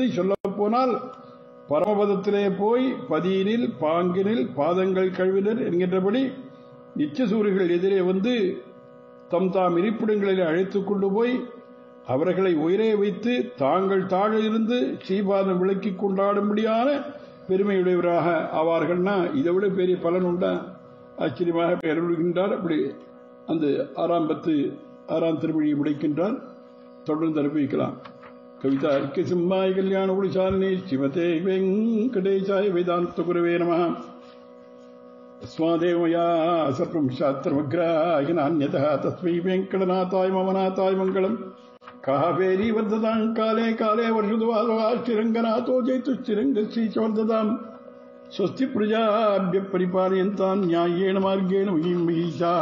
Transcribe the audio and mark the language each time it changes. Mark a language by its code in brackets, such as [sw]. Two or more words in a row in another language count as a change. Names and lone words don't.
[ta] சொல்ல போனால் பரமபதத்திலே போய் பதியினில் பாங்கினில் பாதங்கள் கழுவினர் என்கின்றபடி நிச்சசூரிகள் எதிரே வந்து தம் தாம் இருப்பிடங்களில் அழைத்துக் கொண்டு போய் அவர்களை உயிரே வைத்து தாங்கள் தாழ இருந்து ஸ்ரீபாதம் விளக்கி கொண்டாடும்படியான பெருமையுடையவராக ஆவார்கள்னா இதை விட பெரிய பலன் உண்டா? ஆச்சரியமாக பெயர்கின்றார். அப்படி அந்த 6 திருமொழியை முடிக்கின்றார். தொடர்ந்து அனுபவிக்கலாம். [sa] कविता अर्क सिंहाय कल्याण गुणशालिने श्रीमते वेङ्कटेशाय वेदान्त गुरवे नमः. अस्मादेवया सर्वं शास्त्रमग्राहिनान्यतः तस्मै वेङ्कटनाथाय ममनाथाय मङ्गलम्. कावेरी वर्धतां काले काले वर्षद्वाश्रीरङ्गनाथो जयतुश्रीरङ्गश्रीचवर्धताम्. स्वस्ति प्रजाभ्यः परिपालयन्तां न्याय्येन मार्गेण महीषाः.